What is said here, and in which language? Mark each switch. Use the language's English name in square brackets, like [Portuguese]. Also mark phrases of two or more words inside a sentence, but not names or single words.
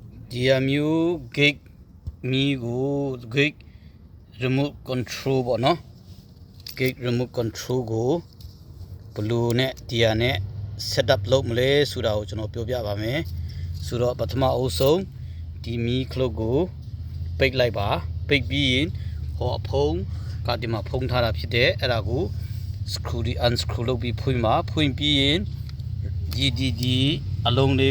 [English] DMU gig migo gig remote control [Burmese] ပေါ့နော် [English] gig remote control [Burmese] ကိုဘယ်လိုနဲ့တရားနဲ့ set up လုပ်မလဲဆိုတာကိုကျွန်တော်ပြောပြပါမယ်ဆိုတော့ပထမအဆုံးဒီမီခလုတ်ကိုပိတ် လိုက်ပါပိတ်ပြီးရင်ဟောအဖုံးကဒီမှာဖုံးထားတာဖြစ်တယ်အဲ့ဒါကို screw ဒီ unscrew လုပ်ပြီးဖွင့်ပါဖွင့်ပြီးရင်ဒီအလုံးလေး